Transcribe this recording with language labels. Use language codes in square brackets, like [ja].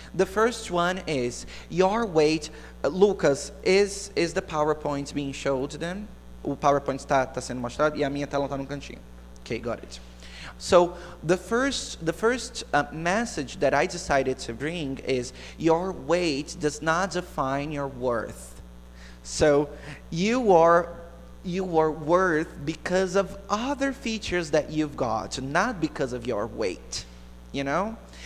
[en] The first one is your weight. Lucas, is the PowerPoint being showed to them? [pt] O PowerPoint está sendo mostrado e a minha tela está no cantinho. [en] Okay, got it. So the first message that I decided to bring is your weight does not define your worth. So you are worth because of other features that you've got, not because of your weight, you know.